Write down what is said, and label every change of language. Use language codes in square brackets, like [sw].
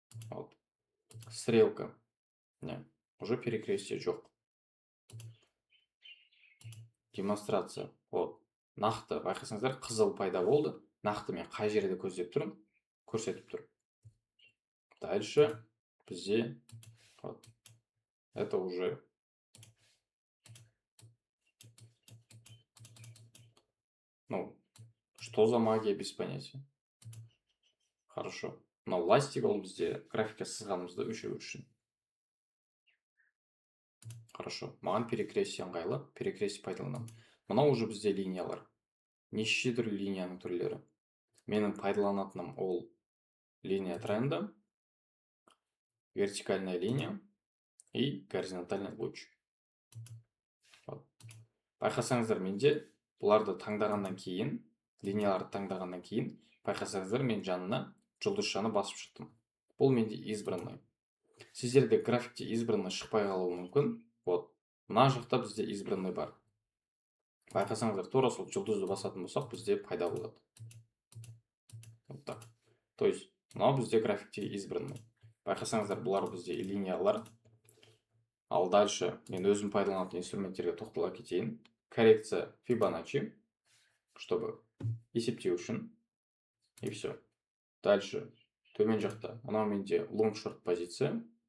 [ru] Вот. Стрелка. Не, уже перекрестие жоқ. Демонстрация. Вот. [kk] Нақты, байқасаңыздар, қызыл пайда болды. Нақты мен қай жерде көздеп тұрмын, көрсетіп тұр. [ru] Дальше бізде вот. Это уже что за магия, без понятия. Хорошо. [kk] Но ластик ол бізде графика сызғанымызды өшіру үшін. Хорошо. Маған перекрестие ыңғайлы, перекрестие пайдаланамын. Мынау уже бізде линиялар. Неше түрлі линияның түрлері. Менің пайдаланатыным ол линия тренда, вертикальная линия и горизонтальный луч. Байқасаңыздар, менде бұларды таңдағаннан кейін, линияларды таңдағаннан кейін, байқасаңыздар, мен жанына жұлдызшаны басып шықтым. Бұл менде избранный. Сіздерде графикте избранный шықпай қалуы мүмкін. Вот. Мына жақта бізде избранный бар. Байқасаңыздар, тура сол жұлдызды басатын болсақ, бізде пайда болады. [ru] Вот так. [kk] То есть, мынау бізде графикте избранный. Байқасаңыздар, бұлар бізде линиялар. Ал дальше мен өзім пайдаланатын инструменттерге тоқтала кетейін. [ru] Коррекция Fibonacci, чтобы [kk] есептеу үшін. [ru] И все. [kk] Дальше төмен жақта мынау менде long short позиция.